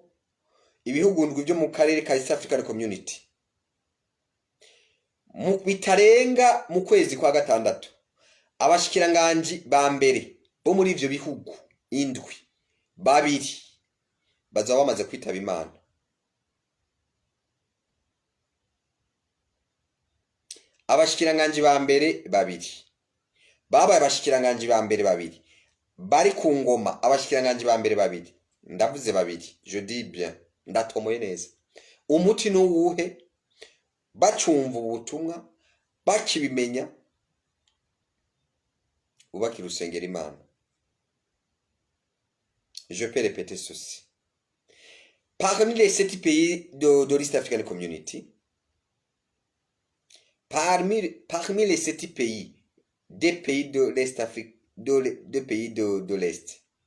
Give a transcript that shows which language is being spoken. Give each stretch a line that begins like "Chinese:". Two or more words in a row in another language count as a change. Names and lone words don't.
Rundi: Ibihugu ndwi byo mu karere ka East African Community mu bitarenga mu kwezi kwa gatandatu, abashikiranganje ba mbere bo muri ivyo bihugu indwi babiri bazaba bamaze kwitaba Imana. Abashikiranganje ba mbere babiri babaye abashikiranganje ba mbere babiri bari ku ngoma. Abashikiranganje ba mbere babiri, ndavuze babiri,
French: je dis bien,
Rundi: ndatomoye neza. Umuti n'uwuhe? Bacumva ubutumwa, bakibimenya, ubakira urusengero Imana.
French: Je peux répéter ceci. Parmi les 7 pays de l'East African Community, parmi les 7 pays, des pays de l'Est Afrique, des pays de l'Est,